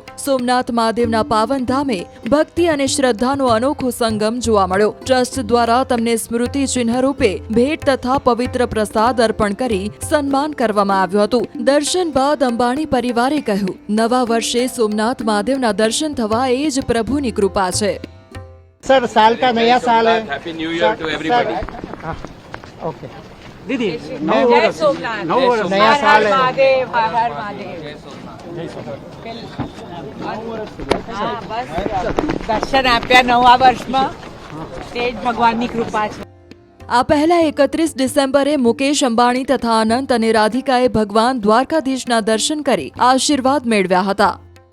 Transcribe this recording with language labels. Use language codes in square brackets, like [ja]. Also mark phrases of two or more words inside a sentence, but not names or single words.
[gu] સોમનાથ મહાદેવના પાવન ધામે ભક્તિ અને શ્રદ્ધાનો અનોખો સંગમ જોવા મળ્યો. ટ્રસ્ટ દ્વારા તમને સ્મૃતિ ચિહ્ન રૂપે ભેટ તથા પવિત્ર પ્રસાદ અર્પણ કરી સન્માન કરવામાં આવ્યું હતું. દર્શન બાદ અંબાણી પરિવારે કહ્યું, નવા વર્ષે સોમનાથ મહાદેવના દર્શન થવા એ જ પ્રભુની કૃપા છે. [hi] सर साल का नया साल है. [en] Happy new year to everybody. [hi] ओके दीदी जय सोमनाथ, नया साल है. महादेव हर हर महादेव. [gu] હા, બસ દર્શન આપ્યા નવા વર્ષમાં તે જ ભગવાનની કૃપા છે. આ પહેલા 31 ડિસેમ્બરે મુકેશ અંબાણી તથા અનંત અને રાધિકાએ ભગવાન દ્વારકાધીશના દર્શન કરી આશીર્વાદ મેળવ્યા હતા.